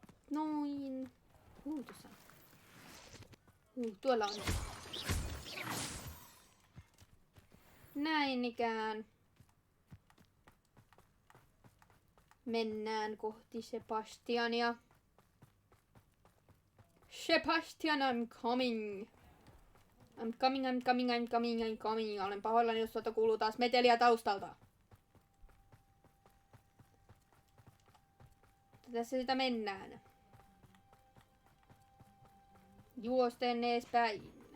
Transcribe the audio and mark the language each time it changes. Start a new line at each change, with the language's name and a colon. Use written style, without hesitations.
Finnish: Noin. Tuossa. Tuolla on. Näin ikään. Mennään kohti Sebastiania.
English: Sebastian, I'm coming. I'm coming, I'm coming, I'm coming, I'm coming.
Finnish: Olen pahoillani, jos tuolta kuuluu taas meteliä taustalta. Tässä sitä mennään. Juosten eespäin.